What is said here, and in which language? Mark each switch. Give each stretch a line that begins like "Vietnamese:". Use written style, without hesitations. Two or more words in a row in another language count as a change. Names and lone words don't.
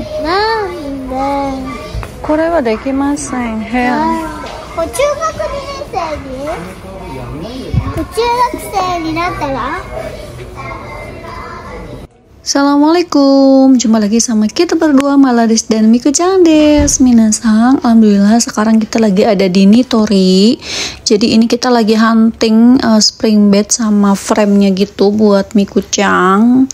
Japanese: なんで？これはできません。部屋。中学2年生中学生になったら
Indonesian: Assalamualaikum, jumpa lagi sama kita berdua Maladis dan Miku-chan des. Minasang, alhamdulillah sekarang kita lagi ada di Nitori. Jadi ini kita lagi
English: hunting spring bed
Indonesian: sama frame-nya gitu buat Miku-chan.